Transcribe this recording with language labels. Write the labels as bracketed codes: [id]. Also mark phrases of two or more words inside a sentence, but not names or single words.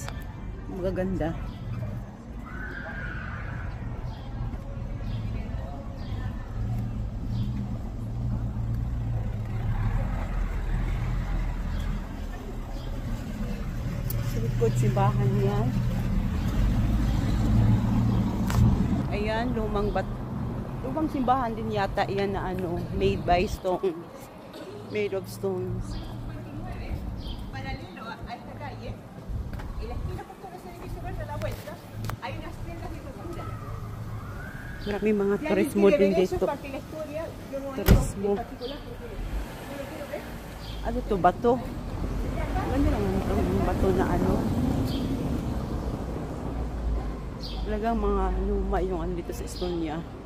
[tl] Magaganda. Sa likod simbahan yan. Ayan, lumang simbahan din yata yan na ano, [en] made by stone. Made of stones. [es] Paralelo a esta calle, en la esquina justo de ese edificio verde a la vuelta, hay unas tiendas de cultura. [tl] Maraming mga turismo din dito. Turismo. Ano to, bato? Ano lang ang bato na ano? Talagang mga luma yung ano dito sa Estonia.